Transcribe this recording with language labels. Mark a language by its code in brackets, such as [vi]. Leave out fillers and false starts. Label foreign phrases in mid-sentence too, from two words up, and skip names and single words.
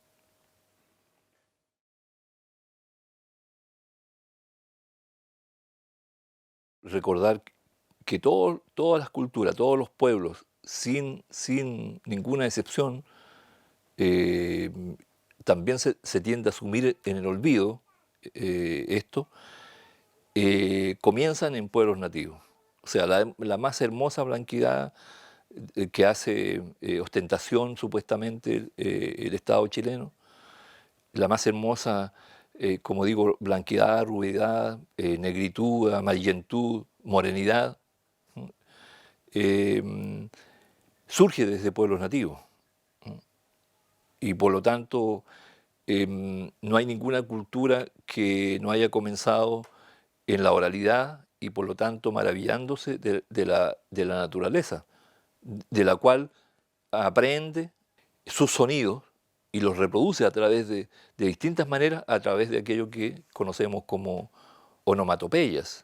[es] Recordar que todas las culturas, todos los pueblos, sin ninguna excepción, eh, también se tiende a asumir en el olvido esto, comienzan en pueblos nativos. O sea, la más hermosa blanquidad que hace ostentación supuestamente el Estado chileno, la más hermosa, como digo, blanqueidad, rubidad, negritud, amarillentud, morenidad, eh, surge desde pueblos nativos. Y por lo tanto, no hay ninguna cultura que no haya comenzado en la oralidad y por lo tanto maravillándose de la naturaleza, de la cual aprende sus sonidos y los reproduce a través de distintas maneras, a través de aquello que conocemos como onomatopeyas.